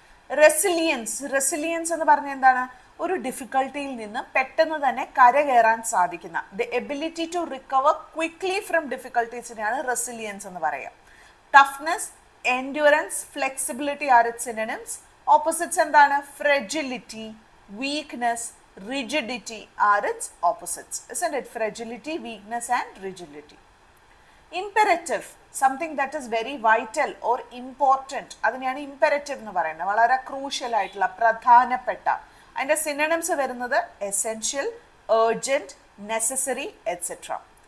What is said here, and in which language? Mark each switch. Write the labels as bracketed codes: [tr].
[ml] Resilience. Resilience എന്ന് പറഞ്ഞാൽ എന്താണ്? ഒരു ഡിഫിക്കൽട്ടിയിൽ നിന്ന് പെട്ടെന്ന് തന്നെ കരകയറാൻ സാധിക്കുന്ന, [en] the ability to recover quickly from ഡിഫിക്കൽട്ടീസിനെയാണ് [ml] resilience എന്ന് പറയുക. [en] Toughness, endurance, flexibility are its synonyms. [ml] Opposites എന്താണ്? [en] Fragility, weakness, rigidity are its opposites, isn't it? Fragility, weakness and rigidity. Imperative, something that is very vital or important, [ml] അതിനെയാണ് [en] imperative [ml] എന്ന് പറയുന്നത്. വളരെ crucial ആയിട്ടുള്ള, പ്രധാനപ്പെട്ട. അതിൻ്റെ സിനോണിംസ് വരുന്നത് essential, urgent, necessary, etc.